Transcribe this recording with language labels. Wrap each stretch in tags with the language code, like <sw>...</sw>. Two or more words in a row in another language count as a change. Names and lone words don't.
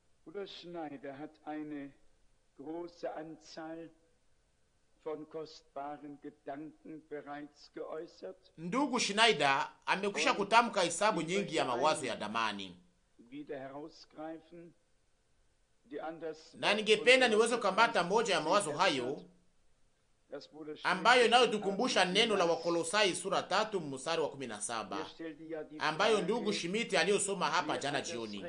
<de>Bruder Schneider hat eine große Anzahl von kostbaren Gedanken bereits geäußert.</de> <sw>Ndugu Schneider amekwisha kutamka hesabu nyingi ya mawazo ya damani, na ningependa niweze kukamata moja ya mawazo hayo ambayo inayotukumbusha neno la Wakolosai sura 3 mstari wa 17 ambayo ndugu Schmidt aliyosoma hapa jana jioni.</sw>